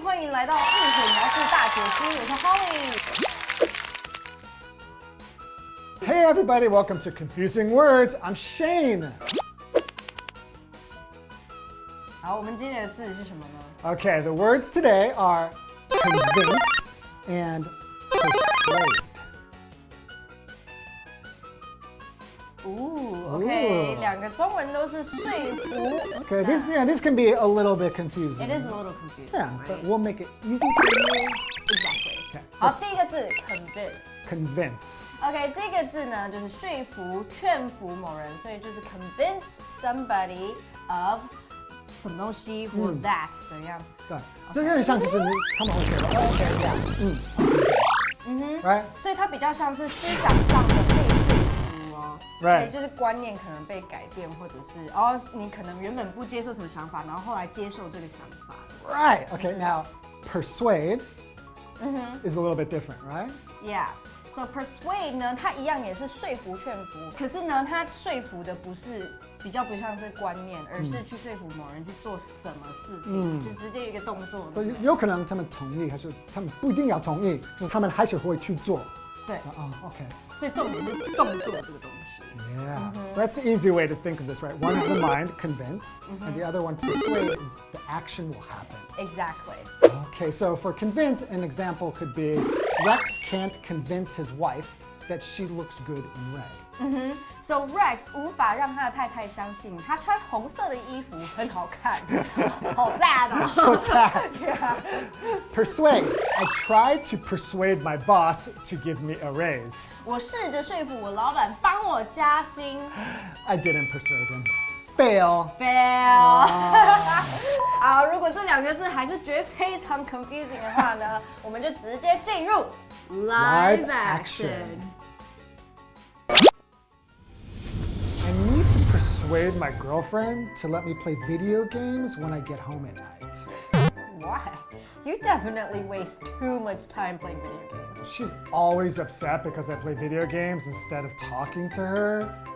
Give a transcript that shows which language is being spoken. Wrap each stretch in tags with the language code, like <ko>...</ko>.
<zh>欢迎来到英语描述大解析，我是 Holly。</zh> <en>Hey everybody, welcome to Confusing Words. I'm Shane.</en> <zh>好，我们今天的字是什么呢？</zh> <en>Okay, the words today are convince and persuade.</en> <zh>OK， 两个中文都是说服。</zh> <en>Okay, this can be a little bit confusing. It is a little confusing. Yeah, right? but we'll make it easy for you. Exactly. Okay,</en> <zh>好，第一个字 convince。</zh> <en>convince.</en> <zh>OK， 这个字呢就是说服、劝服某人，所以就是</zh> <en>convince somebody of</en> <zh>什么东西或 that 怎样？对，所以有点像就是他们会觉得</zh> <en>OK， yeah，right？</en> <zh>所以它比较像是思想上的被说服哦。</zh> <en>Right</en> <zh>对，就是观念可能被改变，或者是你可能原本不接受什么想法，然后后来接受这个想法。</zh> <en>Right. Okay, now persuade is a little bit different, right? Yeah.</en> <zh>So persuade 呢，它一样也是说服、劝服，可是呢，它说服的比较不像是观念，而是去说服某人去做什么事情，就直接一个动作。所以有可能他们同意，还是他们不一定要同意，就是他们还是会去做。对。</zh> <en>OK。</en> <zh>所以重点是动作这个东西。</zh> <en>Yeah, that's the easy way to think of this, right? One is the mind, convince, and the other one, persuade, is the action will happen. Exactly. Okay, so for convince, an example could be Rex can't convince his wife that she looks good in red.</en> <zh>So Rex 无法让他的太太相信他穿红色的衣服很好看，好 sad 哦。</zh> <en>So sad. Yeah. Persuade. I tried to persuade my boss to give me a raise.</en> <zh>我试着说服我老板帮我加薪。</zh> <en>I didn't persuade him. Fail. Fail.</en> <zh>好，如果这2个字还是觉得非常 confusing 的话呢，我们就直接进入</zh> <en>live action. I need to persuade my girlfriend to let me play video games when I get home at night. Why? You definitely waste too much time playing video games. She's always upset because I play video games instead of talking to her.</en>